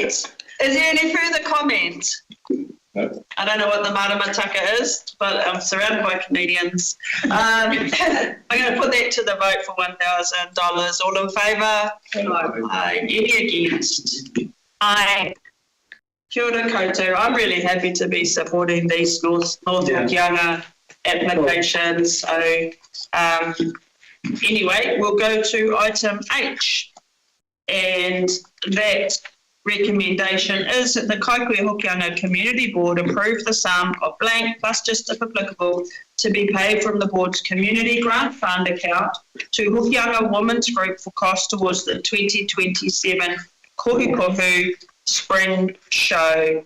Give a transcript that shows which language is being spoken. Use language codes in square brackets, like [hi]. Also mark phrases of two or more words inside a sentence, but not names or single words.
[en] Is there any further comment? No. I don't know what the maramataka is, but I'm surrounded by comedians. I'm going to put that to the vote for $1,000. All in favour? Aye. Any against? Aye. [mi] Kia ora koutou. [en] I'm really happy to be supporting these North Hokianga applications. So, anyway, we'll go to item H, and that recommendation is that the Kaikohe-Hokianga Community Board approve the sum of blank plus just if applicable to be paid from the board's community grant fund account to Hokianga Women's Group for cost towards the 2027 Kohu Spring Show.